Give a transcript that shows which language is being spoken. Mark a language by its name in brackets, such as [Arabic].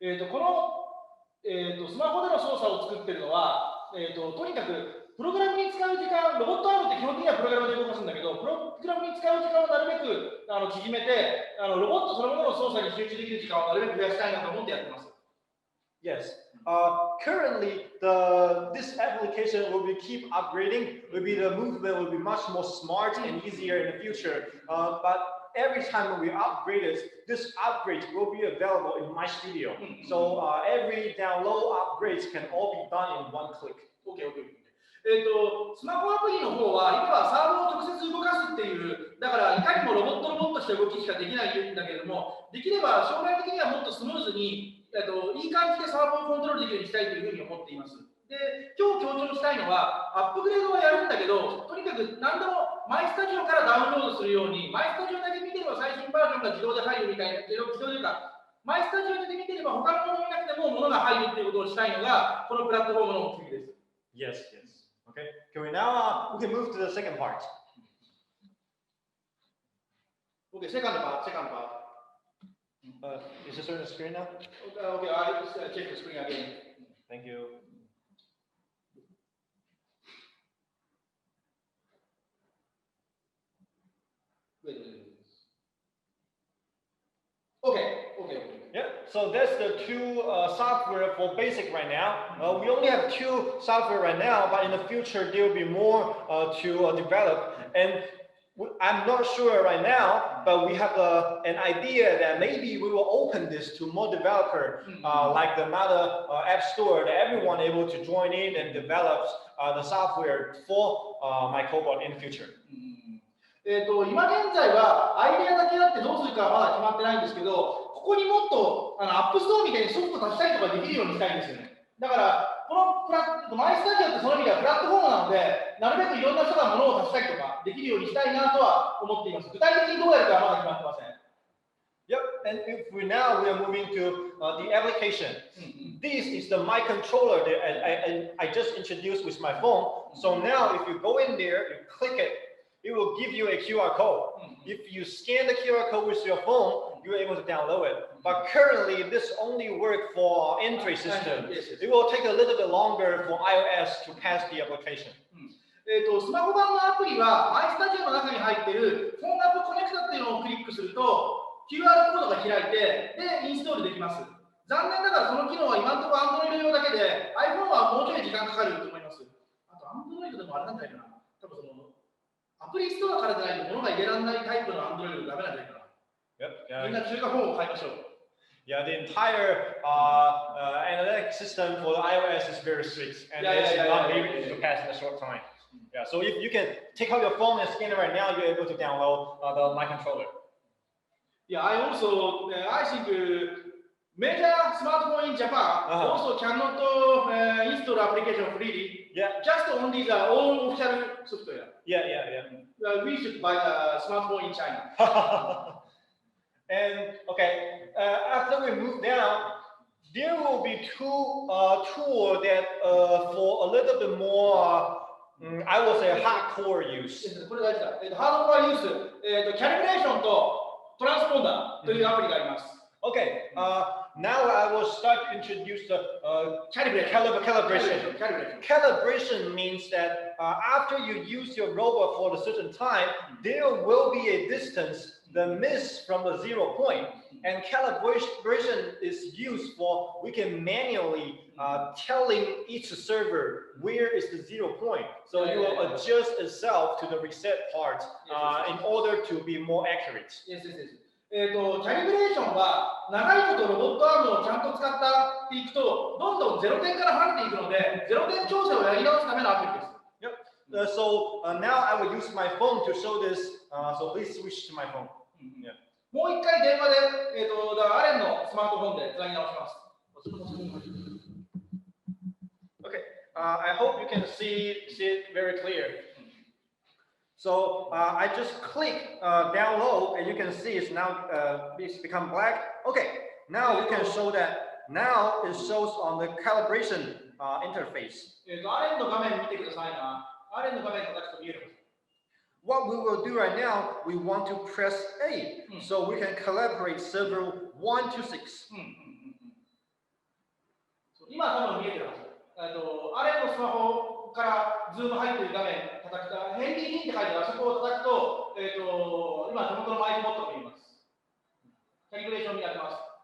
[Japanese] このスマホでの操作を作っているのは、とにかくプログラムに使う時間、ロボットアームって基本的にはプログラムで動かすんだけど、プログラムに使う時間をなるべく縮めて、ロボットそのものの操作に集中できる時間をなるべく増やしたいなと思ってやってます。 [English] Yes. Currently, this application will be keep upgrading. The movement will be much more smart and easier in the future. But every time we upgrade it, this upgrade will be available in my studio. So every download upgrades can all be done in one click. Okay. [Japanese] スマホアプリの方は今はサーボを直接動かすっていう、だからいかにもロボットとして動きしかできないんだけれども、できれば将来的にはもっとスムーズにいい感じでサーボをコントロールできるようにしたいというふうに思っています。で、今日強調したいのは、アップグレードはやるんだけど、とにかく何でもマイスタジオからダウンロードするように、マイスタジオだけ見てれば最新バージョンが自動で入るみたいな、自動というか、マイスタジオだけ見てれば他のもの見なくても物が入るっていうことをしたいのが、このプラットフォームの目的です。 [English] Yes. Okay. Can we now we can move to the second part. Okay, second part. Is this on the screen now? Okay, I just check the screen again. Thank you. Wait. Okay. Yeah, so that's the two software for basic right now. We only have two software right now, but in the future there will be more to develop. And I'm not sure right now, but we have an idea that maybe we will open this to more developer, like the Meta App Store, that everyone able to join in and develop the software for Microbot in the future. [Japanese] 今現在はアイデアだけあってどうするかはまだ決まってないんですけど、ここにもっとアップストアみたいにソフト足したりとかできるようにしたいんですよね。だからこのマイスタジオってその意味ではプラットフォームなので、なるべくいろんな人が物を足したりとかできるようにしたいなとは思っています。具体的にどうやるかはまだ決まってません。 [English] Yep, and if we are moving to the application. This is the my controller that I just introduced with my phone. So now if you go in there, you click it, it will give you a QR code. If you scan the QR code with your phone, you're able to download it. But currently, this only works for Android system. It will take a little bit longer for iOS to pass the application. [Japanese] スマホ版のアプリはマイスタジオの中に入っているフォンアップコネクタっていうのをクリックすると QR コードが開いてでインストールできます。残念ながらその機能は今のところ Android 用だけで iPhone はもうちょい時間かかると思います。あと Android でもあれなんじゃないかな。多分そのアプリストアからじゃないと物が入れられないタイプの Android ダメなんじゃないかな。みんな中華フォンを買いましょう。 [English] Yeah, the entire analytic system for the iOS is very strict, and it's not able to pass in a short time. Yeah, so if you can take out your phone and scan it right now, you're able to download the My Controller. Yeah, I think major smartphone in Japan also cannot install application freely. Yeah. Just only the own official software. Yeah. We should buy a smartphone in China. And okay, after we move down, there will be two tools that for a little bit more, I would say hardcore use. [Japanese] これ大事だ。ハードコアユース、キャリブレーションとトランスポンダーというアプリがあります。 [English] Okay, now I will start to introduce the calibration. Calibration means that after you use your robot for a certain time, there will be a distance, the miss from the 0 point. And calibration is used for we can manually telling each server where is the 0 point. So you will adjust itself to the reset part in order to be more accurate. Yes, yes, yes. [Japanese] キャリブレーションは長いことロボットアームをちゃんと使っていくとどんどん0点から離れていくので0点調整をやり直すためのアプリです。 [English] So now I will use my phone to show this. So please switch to my phone. [Japanese] もう一回電話で、アレンのスマートフォンでつなぎ直します。 [English] Okay, I hope you can see it very clear. So I just click download, and you can see it's now it's become black. Okay, now we can show that. Now it shows on the calibration interface. [Japanese] アレンの画面見てくださいな。アレンの画面叩くと見える。 [English] What we will do right now, we want to press A, so we can collaborate server 1 to 6. [Japanese] 今多分見えてるはず。アレンのスマホからズーム入っている画面叩くと、ヘンリー・リンって書いてあるあそこを叩くと、今手元のマイクボットが見えます。キャリブレーションにやってます。